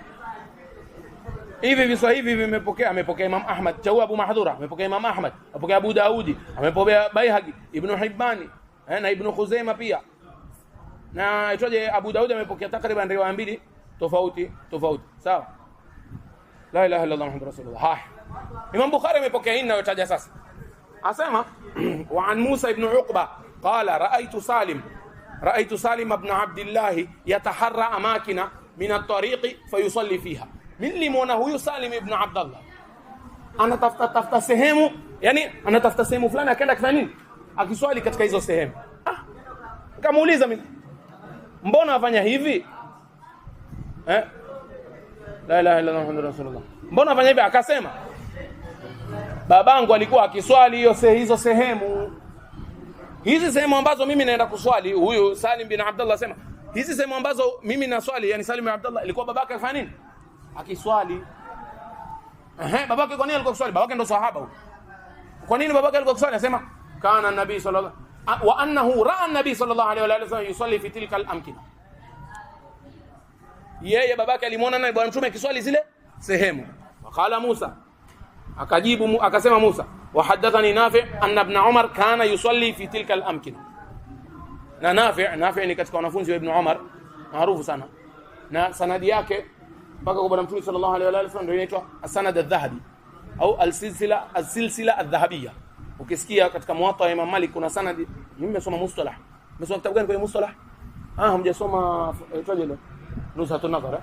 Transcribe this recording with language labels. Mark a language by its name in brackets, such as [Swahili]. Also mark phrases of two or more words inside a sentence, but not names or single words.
[Swahili] Hivi viswa hivi amepokea Imam Ahmad, cha Abu Mahdhura, amepokea Imam Ahmad, amepokea Abu Daudi, amepokea Baihaqi, Ibn Hibbani, na Ibn Khuzaimah pia. Na itoje Abu Daudi amepokea takriban riwaya mbili tofauti. Sawa? [Arabic] لا إله إلا الله محمد رسول الله. [Swahili] Imam Bukhari amepokea hii ninayotaja sasa. Asema [Arabic] وعن موسى بن عقبة قال رأيت سالم بن عبد الله يتحرى أماكن من الطريق فيصلي فيها. [Swahili] Nilimwona huyu Salim ibn Abdullah anatafuta sehemu, yani anatafuta sehemu fulani akaenda kufanya nini? Akiswali katika hizo sehemu. Nikamuuliza mimi, mbona afanya hivi? [Arabic] لا إله إلا الله محمد رسول الله. [Swahili] Mbona fanya hivi? Akasema babangu alikuwa akiswali hizo sehemu. Hizi sehemu ambazo mimi naenda kuswali, huyu Salim bin Abdullah asema, hizi sehemu ambazo mimi naswali, yani Salim bin Abdullah ilikuwa babake afanya nini? Akiswali. Babake kwa nini alikuwa akiswali? Babake ndo sahaba huyo. Kwa nini babake alikuwa akiswali? [Arabic] Anasema كان النبي صلى الله وأنه رأى النبي صلى الله عليه وسلم يصلي في تلك الأمكنة. [Swahili] Yeye babake alimuona naye bwana mtume akiswali zile sehemu. Wakala Musa, akajibu akasema Musa, [Arabic] وحدثني نافع أن ابن عمر كان يصلي في تلك الأمكنة. [Swahili] Na Nafi' ni katika wanafunzi wa Ibn Umar maarufu sana, na sanadi yake mpaka kwa bwana mtume [Arabic] صلى الله عليه وسلم [Swahili] ndio inaitwa [Arabic] السند الذهبي [Swahili] au [Arabic] السلسلة الذهبية. [Swahili] Ukisikia katika Muwatta ya Imam Malik kuna sanadi, mimi nimesoma mustalah. Nimesoma kitabu gani kwenye mustalah? Hamjasoma itaje ile? Nuzhatun Nadhar.